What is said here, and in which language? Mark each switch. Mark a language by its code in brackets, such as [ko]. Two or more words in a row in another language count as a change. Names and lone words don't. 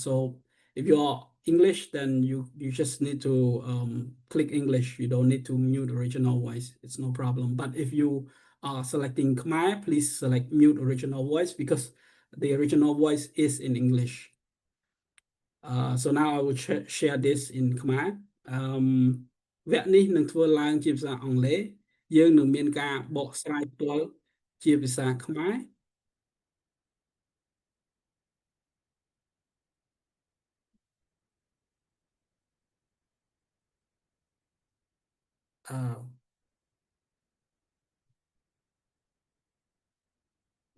[en] So if you're English, then you just need to click English. You don't need to mute original voice. It's no problem. But if you are selecting Khmer, please select mute original voice, because the original voice is in English. So now I will share this in Khmer. [km] វគ្គនេះនឹងធ្វើឡើងជាភាសាអង់គ្លេសយើងនឹងមានការបកស្រាយផ្ទាល់ជាភាសាខ្មែរអឺ ដូ